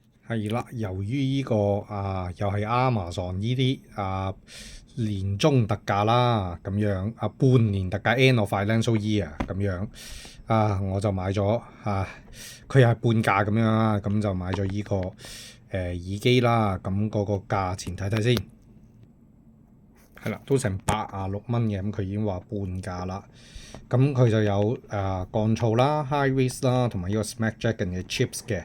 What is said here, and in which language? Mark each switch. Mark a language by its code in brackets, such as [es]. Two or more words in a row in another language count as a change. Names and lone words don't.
[yue] 係啦，由於呢個又係 Amazon 呢啲年中特價啦，咁樣半年特價 [en] end of financial year [yue] 咁樣我就買咗佢又係半價咁樣啦，咁就買咗呢個耳機啦，咁嗰個價錢睇睇先，係啦，都成86蚊嘅，咁佢已經話半價啦。咁佢就有降噪啦、 [en] high res [yue] 啦，同埋呢個 Snapdragon 嘅 chips 嘅。